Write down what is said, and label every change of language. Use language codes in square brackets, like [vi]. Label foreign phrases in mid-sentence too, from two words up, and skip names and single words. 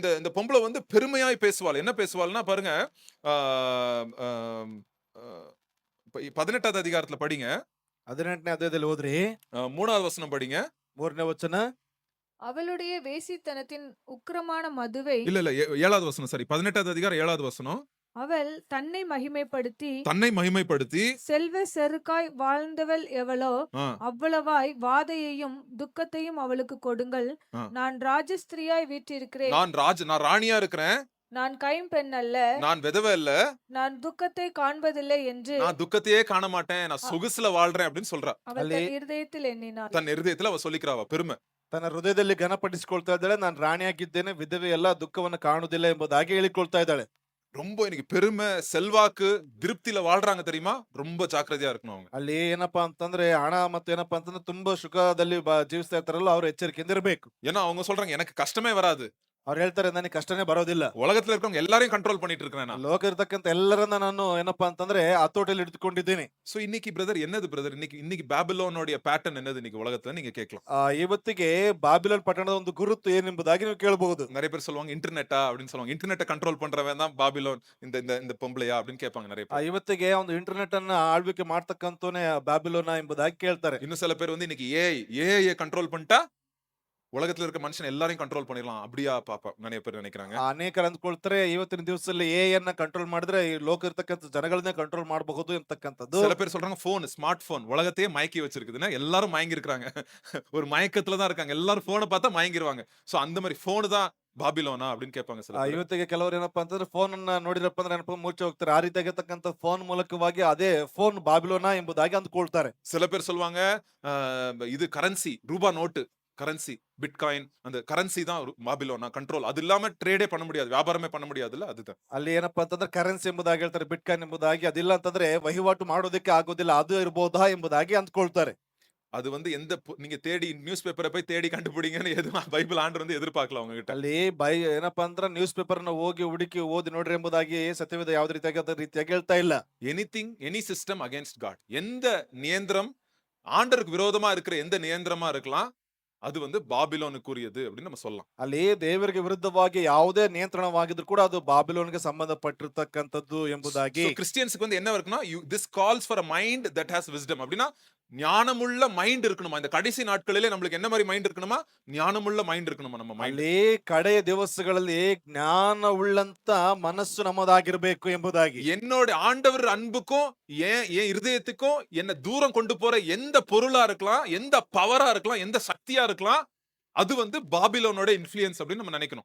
[ta] பொம்பளை வந்து பெருமையாய் பேசுவாள். என்ன பேசுவாள்னா பாருங்க, ஆ ஆ அ 18வது அதிகாரத்துல படிங்க. [kn] 18ನೇ ಅಧ್ಯಾಯದಲ್ಲಿ ಓದ್ರಿ [ta] 3வது வசனம் படிங்க. [kn] 3ನೇ ವಚನ. [ta] அவளுடைய வேசித்தனத்தின் உக்கிரமான மதுவை இல்ல, இல்ல 7வது வசனம் சாரி. 18வது அதிகாரம் 7வது வசனம். அவள் தன்னை மகிமைப்படுத்தி தன்னை மகிமைப்படுத்தி செல்வ செருக்காய் வாழ்ந்தவள் எவளோ ஆ, அவ்வளவாய் வாதையையும் துக்கத்தையும் அவளுக்கு கொடுங்கள். ஆ. நான் ராஜஸ்திரியாய் வீற்றிருக்கிறேன். நான் ராணியா இருக்கிறேன். நான் கைம்பெண் அல்ல. நான் விதவை இல்ல. நான் துக்கத்தை காண்பதில்லை என்று நான் துக்கத்தையே காண மாட்டேன். நான் சொகுசுல வாழ்றேன் அப்படின்னு சொல்றா. அவள் [kn] ಅಲ್ಲಿ [ta] தன் இருதயத்தில் எண்ணினாள். தன் இருதயத்துல அவ சொல்லிக்கிறா அவ பெருமை. [kn] ತನ್ನ ಹೃದಯದಲ್ಲಿ ಘನಪಡಿಸಿಕೊಳ್ತಾ ಇದ್ದಾಳೆ. ನಾನು ರಾಣಿಯಾಗಿದ್ದೇನೆ, ವಿಧವೆ ಎಲ್ಲ ದುಃಖವನ್ನು ಕಾಣುವುದಿಲ್ಲ ಎಂಬುದಾಗಿ ಹೇಳಿಕೊಳ್ತಾ ಇದ್ದಾಳೆ. [ta] ரொம்ப இன்னைக்கு பெருமை, செல்வாக்கு, திருப்தியில வாழ்றாங்க தெரியுமா? ரொம்ப ஜாக்கிரதையா இருக்கணும் அவங்க. [kn] ಅಲ್ಲಿ ಏನಪ್ಪಾ ಅಂತಂದ್ರೆ ಹಣ ಮತ್ತು ಏನಪ್ಪಾ ಅಂತಂದ್ರೆ ತುಂಬಾ ಸುಖದಲ್ಲಿ ಜೀವಿಸ್ತಾ ಇರ್ತಾರಲ್ಲ, ಅವ್ರು ಎಚ್ಚರಿಕೆಯಿಂದ ಇರಬೇಕು. [ta] ஏன்னா அவங்க சொல்றாங்க எனக்கு கஷ்டமே வராது. [kn] ಅವ್ರು ಹೇಳ್ತಾರೆ ನನಗೆ ಕಷ್ಟನೇ ಬರೋದಿಲ್ಲ. [ta] உலகத்துல இருக்கவங்க எல்லாரையும் கண்ட்ரோல் பண்ணிட்டு இருக்கிறேன் நான். [kn] ಲೋಕ ಇರ್ತಕ್ಕಂಥ ಎಲ್ಲರನ್ನ ನಾನು ಏನಪ್ಪಾ ಅಂತಂದ್ರೆ ಹತೋಟಿಯಲ್ಲಿ ಹಿಡಿದುಕೊಂಡಿದ್ದೀನಿ. [ta] சோ இன்னைக்கு பிரதர் என்னது பிரதர்? இன்னைக்கு பாபிலோனுடைய பேட்டர்ன் என்னது இன்னைக்கு உலகத்துல நீங்க கேட்கலாம். [kn] ಇವತ್ತಿಗೆ ಬಾಬಿಲೋನ್ ಪಟ್ಟಣದ ಒಂದು ಗುರುತು ಏನೆಂಬುದಾಗಿ ನೀವು ಕೇಳಬಹುದು. [ta] நிறைய பேர் சொல்லுவாங்க இன்டர்நெட்டா அப்படின்னு சொல்லுவாங்க. இன்டர்நெட்டை கண்ட்ரோல் பண்றவன் தான் பாபிலோன். இந்த இந்த இந்த பொம்பளையா அப்படின்னு கேட்பாங்க நிறைய பேர். [kn] ಇವತ್ತಿಗೆ ಒಂದು ಇಂಟರ್ನೆಟ್ ಅನ್ನ ಆಳ್ವಿಕೆ ಮಾಡ್ತಕ್ಕಂಥವನೇ ಬ್ಯಾಬಿಲೋನ ಎಂಬುದಾಗಿ ಕೇಳ್ತಾರೆ. [ta] இன்னும் சில பேர் வந்து இன்னைக்கு ஏஐ கண்ட்ரோல் பண்ணிட்டா உலகத்துல இருக்க மனுஷன் எல்லாரையும் கண்ட்ரோல் பண்ணிடலாம். அப்படியா பாப்பா நிறைய பேர் நினைக்கிறாங்க. [kn] ಅನೇಕರು ಅಂದ್ಕೊಳ್ತಾರೆ ಇವತ್ತಿನ ದಿವಸದಲ್ಲಿ ಎಐ ಅನ್ನ ಕಂಟ್ರೋಲ್ ಮಾಡಿದ್ರೆ ಈ ಲೋಕ ಇರ್ತಕ್ಕಂಥ ಜನಗಳನ್ನೇ ಕಂಟ್ರೋಲ್ ಮಾಡಬಹುದು ಎಂತಕ್ಕಂಥದ್ದು. [ta] சில பேர் சொல்றாங்க போன், [en] smart phone [ta] உலகத்தையே மயக்கி வச்சிருக்குதுன்னா எல்லாரும் மயங்கி இருக்காங்க. ஒரு மயக்கத்துல தான் இருக்காங்க. எல்லாரும் போனை பார்த்தா மயங்கிருவாங்க. சோ அந்த மாதிரி போன் தான் பாபிலோனா அப்படின்னு கேட்பாங்க சில பேர். [kn] ಇವತ್ತಿಗೆ ಕೆಲವರು ಏನಪ್ಪಾ ಅಂತಂದ್ರೆ ಫೋನ್ ಅನ್ನ ನೋಡಿರಪ್ಪ ಅಂದ್ರೆ ಏನಪ್ಪ ಮುಚ್ಚಿ ಹೋಗ್ತಾರೆ. ಆ ರೀತಿಯಾಗಿರ್ತಕ್ಕಂಥ ಫೋನ್ ಮೂಲಕವಾಗಿ ಅದೇ ಫೋನ್ ಬಾಬಿಲೋನ ಎಂಬುದಾಗಿ ಅಂದ್ಕೊಳ್ತಾರೆ. [ta] சில பேர் சொல்லுவாங்க இது கரன்சி, ரூபா நோட்டு கரன்சி, பிட்காயின் அந்த கரன்சி தான் பாபிலோனா கண்ட்ரோல். அது இல்லாம ட்ரேடே பண்ண முடியாது, வியாபாரமே பண்ண முடியாதுல்ல அதுதான். [kn] ಅಲ್ಲಿ ಏನಪ್ಪಾ ಅಂತಂದ್ರೆ ಕರೆನ್ಸಿ ಎಂಬುದಾಗಿ ಹೇಳ್ತಾರೆ, ಬಿಟ್ಕಾಯಿನ್ ಎಂಬುದಾಗಿ. ಅದಿಲ್ಲ ಅಂತಂದ್ರೆ ವಹಿವಾಟು ಮಾಡೋದಕ್ಕೆ ಆಗೋದಿಲ್ಲ, ಅದು ಇರಬಹುದಾ ಎಂಬುದಾಗಿ ಅಂದ್ಕೊಳ್ತಾರೆ. [ta] அது வந்து நீங்க தேடி [en] news paper [ta] போய் தேடி கண்டுபிடிங்கன்னு எதுவும் பைபிள் ஆண்டர் வந்து எதிர்பார்க்கல அவங்க கிட்ட. [kn] ಅಲ್ಲಿ ಏನಪ್ಪಾ ಅಂದ್ರೆ [en] news paper [kn] ನ ಹೋಗಿ ಹುಡುಕಿ ಓದಿ ನೋಡ್ರಿ ಎಂಬುದಾಗಿ ಸತ್ಯವೇದ ಯಾವ್ದು ರೀತಿಯಾಗಿ ಹೇಳ್ತಾ ಇಲ್ಲ. [en] anything any system against God. [ta] எந்த நியந்திரம் ஆண்டருக்கு விரோதமா இருக்கிற எந்த நியந்திரமா இருக்கலாம், அது வந்து பாபிலோனுக்குரியது அப்படின்னு நம்ம சொல்லலாம். [kn] ಅಲ್ಲಿ ದೇವರಿಗೆ ವಿರುದ್ಧವಾಗಿ ಯಾವುದೇ ನಿಯಂತ್ರಣವಾಗಿದ್ರು ಕೂಡ ಅದು ಬಾಬಿಲೋನ್ಗೆ ಸಂಬಂಧಪಟ್ಟಿರ್ತಕ್ಕಂಥದ್ದು ಎಂಬುದಾಗಿ. [ta] கிறிஸ்டியன்ஸ்க்கு வந்து என்ன இருக்குன்னா [en] this calls for a mind that has wisdom. [ta] அப்படின்னா ஞானமுள்ள மைண்ட் இருக்கணுமா. இந்த கடைசி நாட்களிலே நம்மளுக்கு என்ன மாதிரி மைண்ட் இருக்கணுமா? ஞானமுள்ள மைண்ட் இருக்கணுமா நம்ம மைண்ட். [kn] ಅಲ್ಲಿ ಕಡೆಯ ದಿವಸಗಳಲ್ಲಿ ಜ್ಞಾನ ಉಳ್ಳಂತ ಮನಸ್ಸು ನಮ್ಮದಾಗಿರ್ಬೇಕು ಎಂಬುದಾಗಿ. [ta] என்னோட ஆண்டவர் அன்புக்கும் என் இருதயத்துக்கும் என்ன தூரம் கொண்டு போற எந்த பொருளா இருக்கலாம், எந்த பவரா இருக்கலாம், எந்த சக்தியா இருக்கலாம், அது வந்து பாபிலோனோட இன்ஃப்ளூயன்ஸ் அப்படின்னு நம்ம நினைக்கணும்.